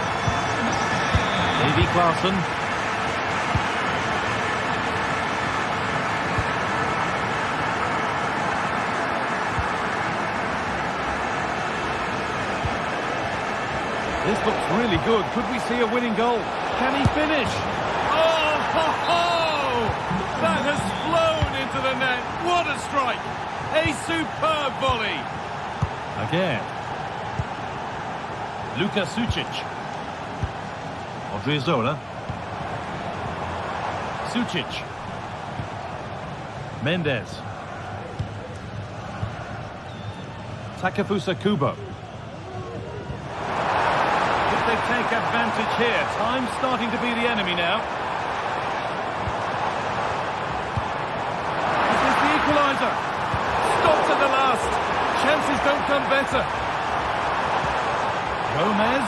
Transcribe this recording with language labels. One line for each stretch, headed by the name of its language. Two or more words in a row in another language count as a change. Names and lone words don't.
English: Davy Klaassen. This looks really good. Could we see a winning goal? Can he finish? Oh, ho, ho! That has flown into the net. What a strike! A superb volley. Again. Luka Sucic. Odriozola. Sucic. Mendes. Takefusa Kubo. They take advantage here. Time's starting to be the enemy now. This is the equaliser. Stopped at the last. Chances don't come better. Gomez.